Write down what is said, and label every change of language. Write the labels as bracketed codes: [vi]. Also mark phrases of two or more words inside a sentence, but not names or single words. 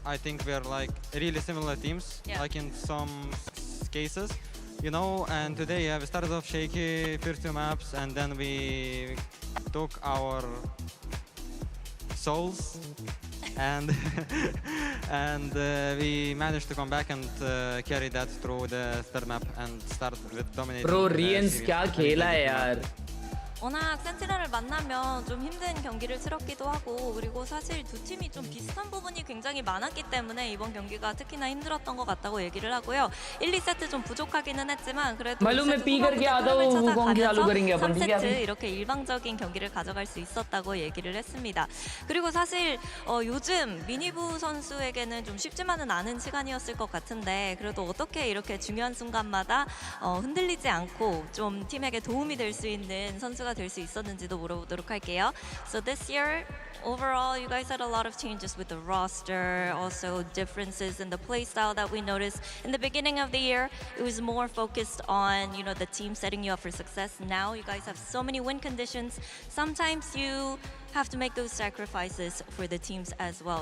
[en] I think we're like really similar teams, like in some cases, and today we started off shaky, first two maps, and then we took our souls and we managed to come back and carry that through the third map and start with dominating. [hi] Bro, Rians क्या खेला है यार? [ko] 워낙 센티널을 만나면 좀 힘든 경기를 치렀기도 하고 그리고 사실 두 팀이 좀 비슷한 부분이 굉장히 많았기 때문에 이번 경기가 특히나 힘들었던 것 같다고 얘기를 하고요. 1, 2세트 좀 부족하기는 했지만 그래도 2세트 찾아가면서 3세트 이렇게 일방적인 경기를 가져갈 수 있었다고 얘기를 했습니다. 그리고 사실 요즘 미니부 선수에게는 좀 쉽지만은 않은 시간이었을 것 같은데 그래도 어떻게 이렇게 중요한 순간마다 흔들리지 않고 좀 팀에게 도움이 될 수 있는 선수가 될 수 있었는지도 물어보도록 할게요. [en] So this year, overall, you guys had a lot of changes with the roster, also differences in the play style that we noticed. In the beginning of the year, it was more focused on, the team setting you up for success. Now you guys have so many win conditions. Sometimes you have to make those sacrifices for the teams as well.